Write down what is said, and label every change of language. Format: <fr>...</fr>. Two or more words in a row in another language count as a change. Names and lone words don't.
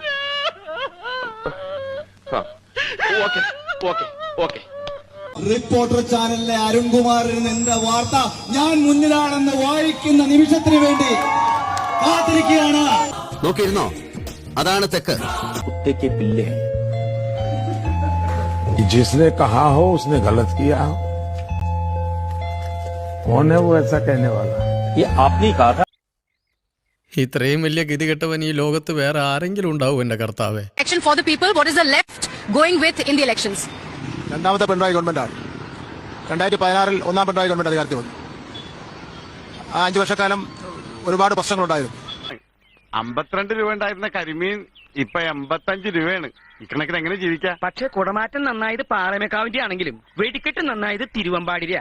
<ml>റിപ്പോർട്ടർ ചാനലിലെ അരുൺകുമാറിന് എന്റെ വാർത്ത ഞാൻ മുന്നിലാണെന്ന് വായിക്കുന്ന നിമിഷത്തിന് വേണ്ടി കാത്തിരിക്കുകയാണ്. നോക്കിയിരുന്നോ, അതാണ് തെക്ക്. കുട്ടിക്ക് പില്ലേ</ml> <hi>जिसने कहा हो उसने गलत किया हो, कौन है वो ऐसा कहने वाला? ये आपने कहा था.</hi> <ml>ഇത്രയും വലിയ ഗതികെട്ടവൻ ഈ ലോകത്ത് വേറെ ആരെങ്കിലും ഉണ്ടാവും എന്റെ കർത്താവേ.</ml> <en>Action for the people. What is the left going with in the elections?</en> <ml>രണ്ടാമത്തെ പിണറായി ഗവൺമെന്റാണ്. 2016 ഒന്നാം പിണറായി ഗവൺമെന്റ് അധികാരത്തിൽ വന്നു. ആ 5 വർഷക്കാലം ഒരുപാട് പ്രശ്നങ്ങളുണ്ടായിരുന്നു. 52 രൂപ ഉണ്ടായിരുന്ന കരിമീൻ ഇപ്പൊ 85 രൂപയാണ്. ഇക്കണക്കിന് എങ്ങനെ ജീവിക്കാം? പക്ഷെ കുടമാറ്റം നന്നായത് പാറമേക്കാവിന്റെ ആണെങ്കിലും വെടിക്കെട്ട് നന്നായത് തിരുവമ്പാടിരിയാ.</ml>